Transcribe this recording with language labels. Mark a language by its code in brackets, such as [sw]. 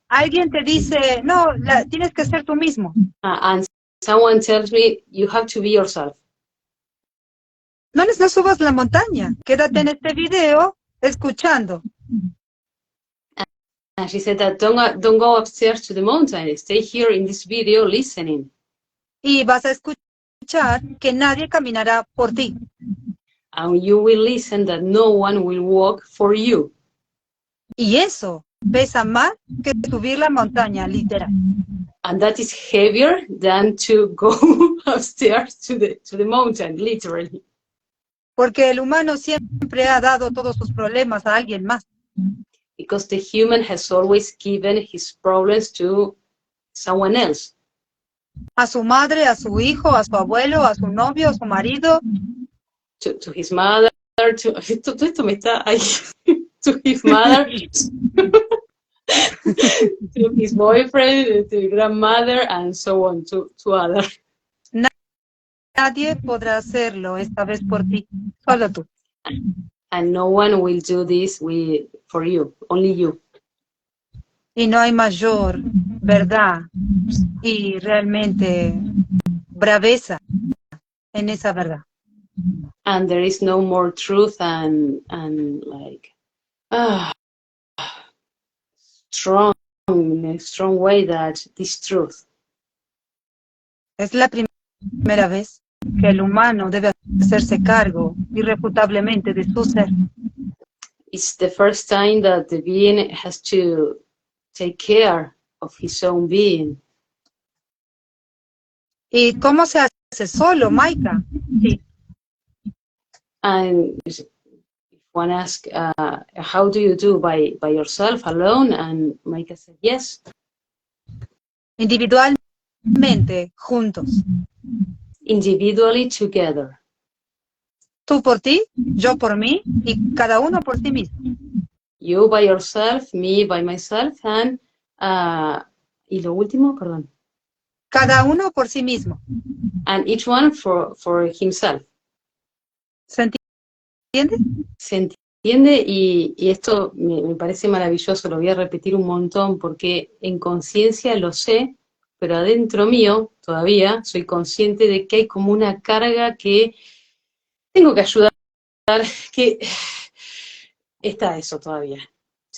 [es] Alguien te dice, no, tienes que ser tú mismo. [en] And someone tells me, you have to be yourself. [es] No subas la montaña, quédate en este video escuchando. [en] And she said that don't go upstairs to the mountain, stay here in this video listening. [es] Y vas a escuchar que nadie caminará por ti. [en] And you will listen that no one will walk for you. [es] Y eso pesa más que subir la montaña, literal. [en] And that is heavier than to go upstairs to the mountain, literally. [es] Porque el humano siempre ha dado todos sus problemas a alguien más. [en] Because the human has always given his problems to someone else. [es] A su madre, a su hijo, a su abuelo, a su novio, a su marido. [en] To his mother, [es] todo esto me está ahí. [en] To his mother, to his boyfriend, to his grandmother, and so on, to other. [es] Nadie podrá hacerlo esta vez por ti, solo tú. [en] And no one will do this for you, only you. [es] Y no hay mayor verdad y realmente braveza en esa verdad. [en] And there is no more truth and like strong way that this truth. [es] Es la primera vez que el humano debe hacerse cargo irrefutablemente de su ser. [en] It's the first time that the being has to take care of his own being. [es] ¿Y cómo se hace solo, Maika? Sí. [en] And if one asks, how do you do by yourself, alone? And Maika said, yes. [es] Individualmente, juntos. [en] Individually, together. [es] Tú por ti, yo por mí, y cada uno por sí mismo. [en] You by yourself, me by myself, and [es] y lo último, perdón. Cada uno por sí mismo. [en] And each one for himself. [es] ¿Se entiende? Se entiende y esto me parece maravilloso, lo voy a repetir un montón porque en conciencia lo sé, pero adentro mío todavía soy consciente de que hay como una carga que tengo que ayudar, que está eso todavía, ¿sí?